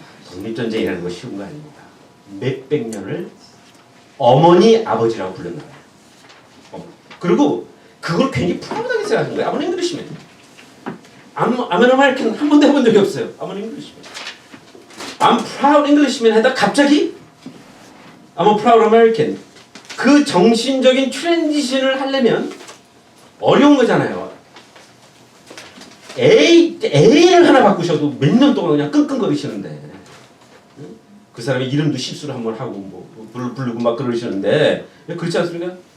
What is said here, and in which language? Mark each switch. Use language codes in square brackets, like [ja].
[ko] 독립전쟁이라는 거 쉬운 거 아닙니다. 몇백 년을 어머니 아버지라고 불렀나 봐요. 그리고 그걸 괜히 프라우드하게 생각하는 거예요. 아무리 잉글리시면. 아메리칸 한 번도 해본 적이 없어요. 아무리 잉글리시면. [en] I'm proud Englishman [ko] 하다 갑자기 [en] I'm a proud American. [ko] 그 정신적인 트랜지션을 하려면 어려운 거잖아요. A를 하나 바꾸셔도 몇 년 동안 그냥 끙끙거리시는데 그 사람의 이름도 실수를 한번 하고 뭐 부르고 막 그러시는데 그렇지 않습니까?